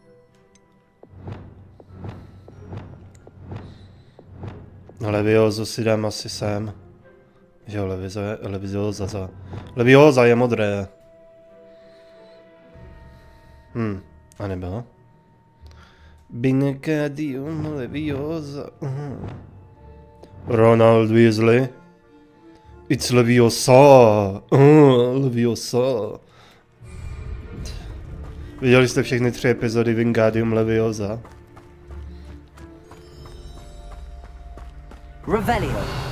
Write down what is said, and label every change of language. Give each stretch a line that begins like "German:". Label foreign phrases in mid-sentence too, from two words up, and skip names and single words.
Czech: Leviozo si dám asi sem. Že jo, Levioza je modré. A nebylo? Binecadium Leviosa.
English: Ronald Weasley. It's Leviosa. Leviosa.
Czech: Viděli jste všechny 3 epizody Wingardium Leviosa? Revelio.